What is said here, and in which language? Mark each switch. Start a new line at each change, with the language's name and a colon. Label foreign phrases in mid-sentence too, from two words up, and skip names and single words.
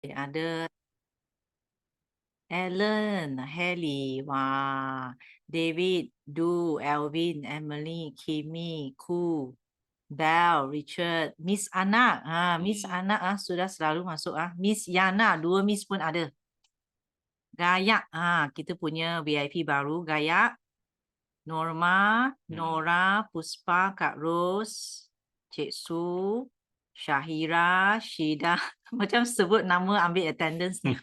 Malay: ada Alan, Haley, wah, David, Du, Alvin, Emily, Kimmy, Ku, Bell, Richard, Miss Anak, Miss Anak sudah selalu masuk Miss Yana, 2 Miss pun ada. Gayak, kita punya VIP baru, Gayak, Norma, Nora, Puspa, Kak Ros, Cik Su, Syahira, Syida, macam sebut nama ambil attendance ni.